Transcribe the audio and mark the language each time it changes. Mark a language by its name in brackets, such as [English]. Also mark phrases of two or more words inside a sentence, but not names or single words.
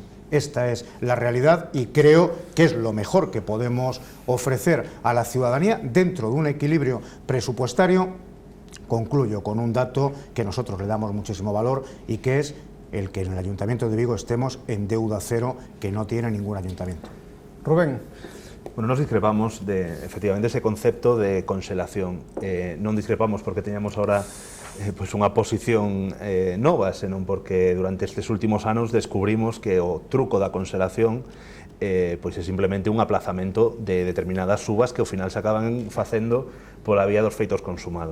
[Spanish] Esta es la realidad y creo que es lo mejor que podemos ofrecer a la ciudadanía dentro de un equilibrio presupuestario. Concluyo con un dato que nosotros le damos muchísimo valor, y que es el que en el Ayuntamiento de Vigo estemos en deuda cero, que no tiene ningún ayuntamiento. Rubén. Bueno, nos discrepamos de, efectivamente, ese concepto de congelación. [Galician] Non discrepamos porque teñamos ahora pois unha posición nova, senón porque durante estes últimos anos descubrimos que o truco da congelación pois é simplemente un aplazamento de determinadas subas que ao final se acaban facendo pola vía dos feitos consumados.